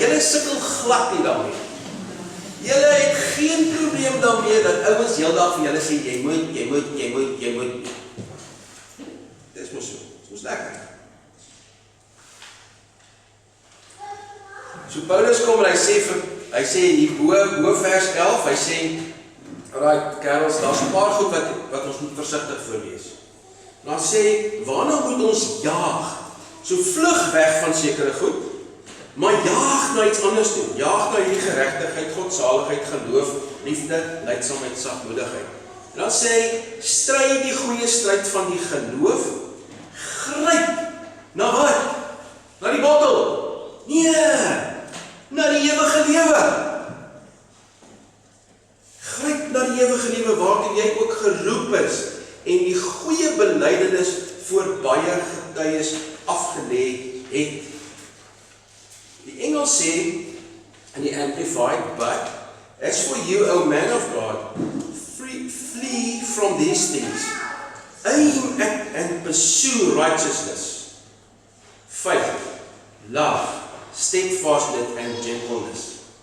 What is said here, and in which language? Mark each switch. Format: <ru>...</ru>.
<af>Julle sukkel glad nie daarmee. Julle het geen probleem daarmee dat ouens heeldag vir julle sê jy moet. Dis mos so. Dis lekker. So Paulus kom en hy sê hier bo vers 11, hy sê, alright, kerels, daar's 'n paar goed wat ons moet versigtig voor wees. En dan sê, waarna moet ons jaag? So vlug weg van sekere goed, maar jaag na iets anders toe. Jaag na hierdie geregtigheid, godsaligheid, geloof, liefde, lydsaamheid, sagmoedigheid. En dan sê hy, stry die goeie stryd van die geloof, gryp na wat? Na die bottel? Nee, na die ewige lewe. Gryp na die ewige lewe waartoe jy ook geroep is en die goeie belydenis voor baie getuies afgelê het. Die Engel sê in die</af> <en>Amplified, but as for you, O man of God, flee from these things. Aim at and pursue righteousness, faith, love, steadfastness and gentleness.</en>